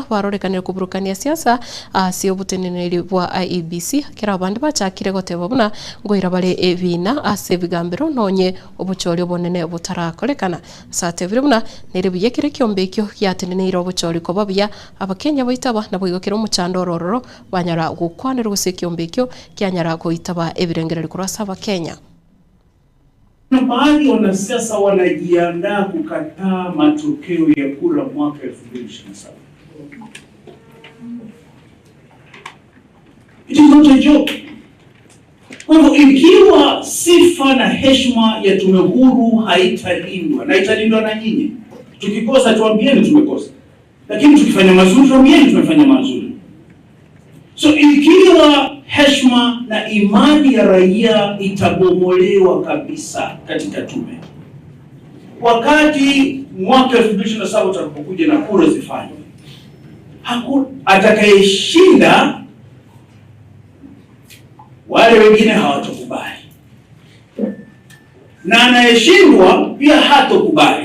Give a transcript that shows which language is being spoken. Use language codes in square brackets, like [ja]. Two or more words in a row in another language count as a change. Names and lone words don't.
[guz] barorekanire kuburukania siasa asi obuteneneri bwa IEBC kira abandi bachakire goteba buna ngoira bare evina ase bigambiro nonye obuchori obonene butarakorekana satevire buna nerebuye kire Ekeonga ekyo yatenenera obuchori ko babya abakenya boitaba nabwigokera omuchando orororo banyara gukwanira guse Ekeonga ekyo kyanyara goitaba ebirengera likurasa abakenya. [sw] Na baadhi wanasiasa wanajiandaa kukataa matokeo ya kura mwaka 2027. [en] It is not a joke. [sw] Kwa hivyo ikiwa sifa na heshima ya tume huru haitalindwa, na italindwa na nyinyi, tukikosa tuambieni tumekosa, lakini tukifanya mazuri tuambieni tumefanya mazuri. So ikiwa heshima na imani ya raia itabomolewa kabisa katika tume, wakati mwaka 2027 tutakapokuja na kura zifanywe, hakuna atakayeshinda, wale wengine hawatokubali, na anayeshindwa pia hatokubali.